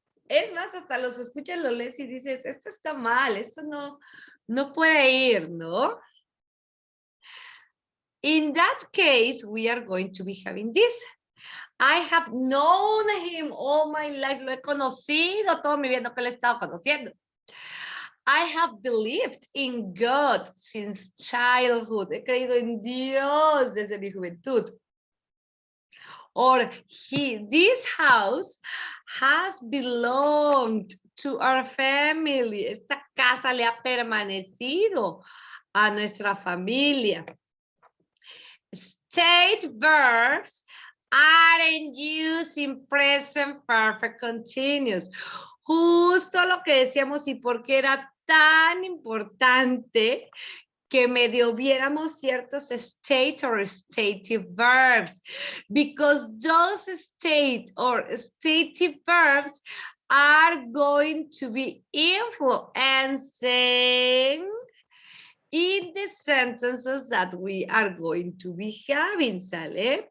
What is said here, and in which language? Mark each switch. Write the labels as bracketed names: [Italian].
[Spanish] Es más, hasta los escuchas, lo lees y dices, esto está mal, esto no puede ir, ¿no? [English] In that case, we are going to be having this. I have known him all my life. [Spanish] Lo he conocido toda mi vida, no que lo he estado conociendo. [English] I have believed in God since childhood. [Spanish] He creído en Dios desde mi juventud. [English] Or this house has belonged to our family. [Spanish] Esta casa le ha permanecido a nuestra familia. [English] State verbs aren't used in present perfect continuous. [Spanish] Justo lo que decíamos y por qué era tan importante que medio viéramos ciertos [English] state or stative verbs, because those state or stative verbs are going to be influencing in the sentences that we are going to be having, [Spanish] ¿sale?